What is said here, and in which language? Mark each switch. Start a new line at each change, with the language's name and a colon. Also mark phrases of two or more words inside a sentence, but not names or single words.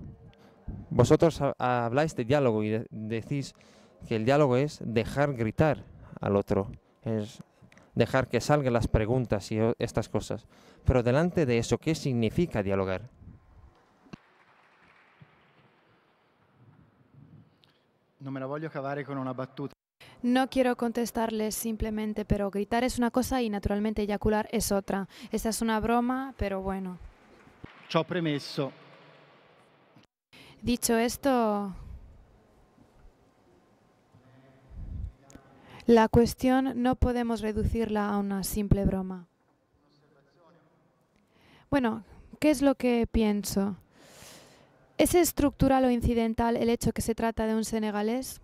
Spanish: Vosotros habláis de diálogo y decís que el diálogo es dejar gritar al otro, es dejar que salgan las preguntas y estas cosas. Pero delante de eso, ¿qué significa dialogar?
Italian: No me la voglio cavare con una battuta.
Spanish: No quiero contestarles simplemente, pero gritar es una cosa y naturalmente eyacular es otra. Esta es una broma, pero bueno.
Italian: Ciò premesso,
Spanish: Dicho esto, la cuestión no podemos reducirla a una simple broma. Bueno, ¿qué es lo que pienso? ¿Es estructural o incidental el hecho que se trata de un senegalés?